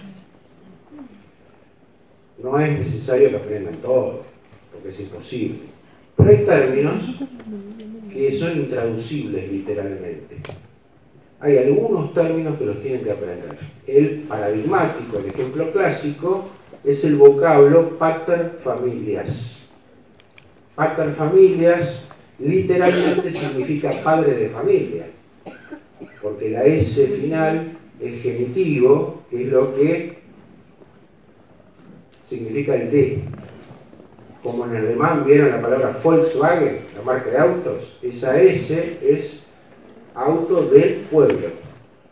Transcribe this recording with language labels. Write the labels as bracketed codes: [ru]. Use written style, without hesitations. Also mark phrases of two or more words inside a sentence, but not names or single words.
[es] No es necesario que aprendan todo, porque es imposible. Pero hay términos que son intraducibles literalmente. Hay algunos términos que los tienen que aprender. El paradigmático, el ejemplo clásico, es el vocablo [la] pater familias. Pater familias [es] literalmente significa padre de familia, porque la S final es genitivo, que es lo que significa el de. Como en el alemán vieron la palabra Volkswagen, la marca de autos, esa S es auto del pueblo.